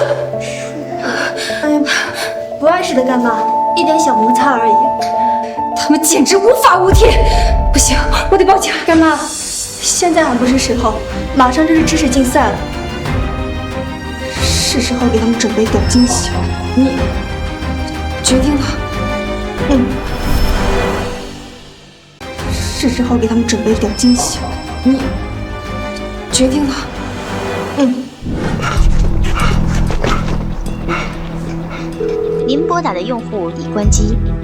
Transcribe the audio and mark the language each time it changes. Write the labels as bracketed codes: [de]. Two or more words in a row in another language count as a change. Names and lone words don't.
[zh] 哎呀，不碍事的干妈，一点小摩擦而已。他们简直无法无天！不行，我得报警。干妈，现在还不是时候，马上就是知识竞赛了，是时候给他们準備點驚喜。你決定了？是時候給他們準備點驚喜。你決定了？您撥打的用戶已關機。